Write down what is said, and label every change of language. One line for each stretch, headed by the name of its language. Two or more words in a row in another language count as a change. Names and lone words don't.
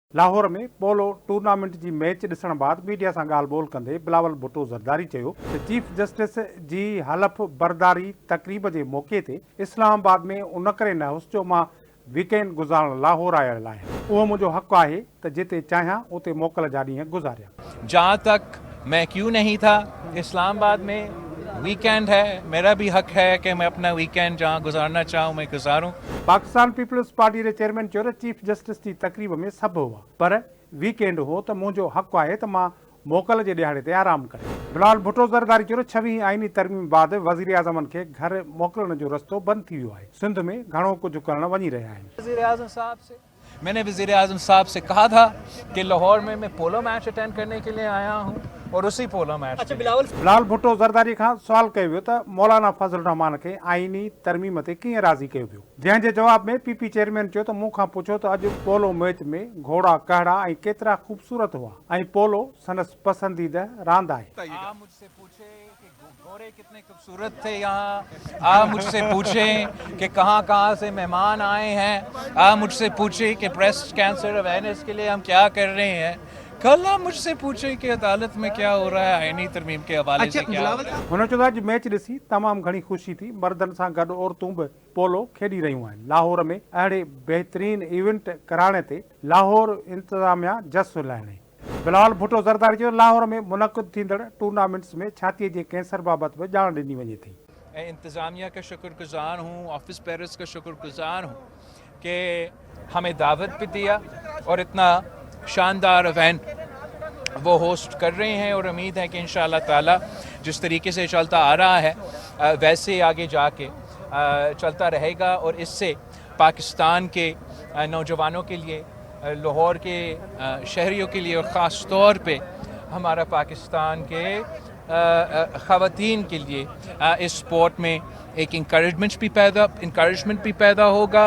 Sindhi: लाहौर में
English: polo tournament
Sindhi: जी मैच ॾिसण बाद मीडिया सां ॻाल्हि ॿोल कंदे बिलावल भुट्टो ज़रदारी चयो त
English: Chief Justice
Sindhi: जी हलफ़ बरदारी तक़रीब जे मौक़े ते इस्लामाबाद में उन करे न हुअसि जो मां वीकेंड गुज़ारण लाहौर आयल आहियां। उहो मुंहिंजो हक़ आहे त जिते चाहियां उते मोकल जा ॾींहं गुज़ारिया।
Urdu: جہاں تک میں کیوں نہیں تھا اسلام آباد میں، ویکینڈ ہے، میرا بھی حق ہے کہ میں اپنا ویکینڈ جہاں گزارنا چاہوں میں گزاروں.
Sindhi: पाकिस्तान पीपल्स पार्टी के चेयरमैन चयो त
English: Chief Justice
Urdu: کی تقریب میں سب ہوا
Sindhi: पर वीकेंड हो त मुंहिंजो हक़ आहे त मां मोकल जे ॾियारे ते आराम करे। बिलावल भुट्टो ज़रदारी चयो 26 आईनी तरमीम बाद वज़ीर आज़मन खे घर मोकिलण जो रस्तो बंद थी वियो आहे। सिंध में घणो कुझु करण वञी रहिया आहिनि।
Urdu: وزیر اعظم صاحب سے میں نے وزیر اعظم صاحب سے کہا تھا کہ لاہور میں میں پولو میچ اٹینڈ کرنے کے لیے آیا ہوں اور اسی پولو میچ
Sindhi: बिलावल भुट्टो ज़रदारी खां सवाल कयो वियो त मौलाना फज़ल रहमान खे आईनी तरमीम ते कीअं राज़ी कयो वियो। जंहिंजे जवाब में पीपी चेयरमैन चयो त मूंखां पुछो त अॼु
English: polo match
Sindhi: में घोड़ा कहड़ा ऐं केतिरा ख़ूबसूरत हुआ ऐं पोलो संदसि पसंदीदा रांदि आहे।
Urdu: آپ مجھ سے پوچھے کہ گھوڑے کتنے خوبصورت تھے یہاں، آپ مجھ سے پوچھے کہ کہاں سے مہمان آئے ہیں، آپ مجھ سے پوچھے کہ
English: Breast Cancer Awareness
Urdu: کے لیے ہم کیا کر رہے ہیں، کل آپ مجھ سے پوچھے کہ عدالت میں کیا ہو رہا ہے، آئینی ترمیم کے حوالے سے کیا ہو رہا ہے.
Sindhi: हुन चयो त अॼु मैच ॾिसी तमामु घणी ख़ुशी थी। मर्दनि सां गॾु औरतूं बि पोलो खेॾी रहियूं आहिनि। लाहौर में अहिड़े बहितरीन इवेंट कराइण ते लाहौर इंतज़ामिया जस लाहिणे। बिलावल भुट्टो ज़रदारी चयो लाहौर में मुनक़िद थींदड़ टूर्नामेंट्स में छातीअ जे कैंसर बाबति बि ॼाण ॾिनी वञे थी।
Urdu: انتظامیہ کا شکر گزار ہوں، آفس پیرس کا شکر گزار ہوں کہ ہمیں دعوت بھی دیا اور اتنا شاندار ایونٹ وہ ہوسٹ کر رہے ہیں اور امید ہے کہ ان شاء اللہ تعالیٰ جس طریقے سے چلتا آ رہا ہے ویسے آگے جا کے چلتا رہے گا اور اس سے پاکستان کے نوجوانوں کے لیے، لاہور کے شہریوں کے لیے اور خاص طور پہ ہمارا پاکستان کے خواتین کے لیے اس اسپورٹ میں ایک انکریجمنٹ بھی پیدا ہوگا.